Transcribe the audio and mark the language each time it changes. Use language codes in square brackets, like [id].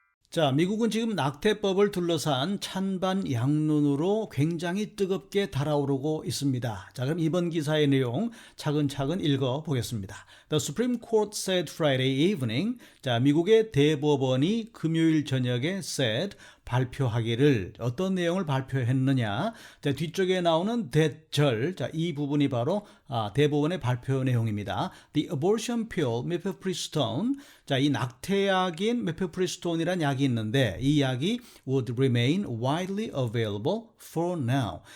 [ko] 자, 미국은 지금 낙태법을 둘러싼 찬반 양론으로 굉장히 뜨겁게 달아오르고 있습니다. 자, 그럼 이번 기사의 내용 차근차근 읽어보겠습니다. [en] The Supreme Court said Friday evening. [ko] 자, 미국의 대법원이 금요일 저녁에 said 발표하기를 어떤 내용을 발표했느냐. 자, 뒤쪽에 나오는 대절. 자, 이 부분이 바로 대법원의 발표 내용입니다. [en] The abortion pill, mifepristone. [ko] 자, 이 낙태약인 mifepristone이라는 약이 있는데 이 약이 [en] would remain widely available for now.